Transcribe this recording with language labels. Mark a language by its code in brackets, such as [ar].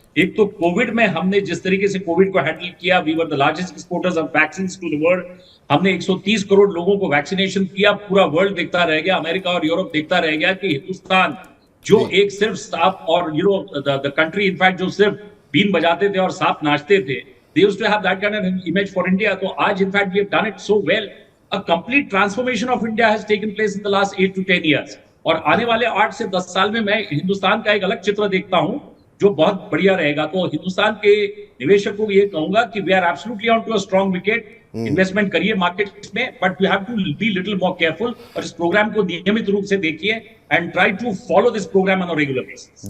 [hi] एक तो कोविड में हमने जिस तरीके से कोविड को हैंडल किया, [en] We were the largest exporters of vaccine to the world. [hi] हमने 130 करोड़ लोगों को वैक्सीनेशन किया, पूरा वर्ल्ड देखता रह गया, अमेरिका और यूरोप देखता रह गया कि हिंदुस्तान जो एक सिर्फ सांप और द कंट्री इनफैक्ट जो सिर्फ बीन बजाते थे और सांप नाचते थे, [en] they used to have that kind of image for India. [hi] तो आज in fact [en] we have done it so well. A complete transformation of India has taken place in the last 8 to 10 years. [hi] और आने वाले 8 से 10 साल में मैं हिंदुस्तान का एक अलग चित्र देखता हूं जो बहुत बढ़िया रहेगा। तो हिंदुस्तान के निवेशकों को ये कहूंगा कि [en] We are absolutely on to a strong wicket. [hi] Investment करिए मार्केट में, [en] but we have to be little more careful [hi] और इस प्रोग्राम को नियमित रूप से देखिए [en] And try to follow this programme on a regular basis.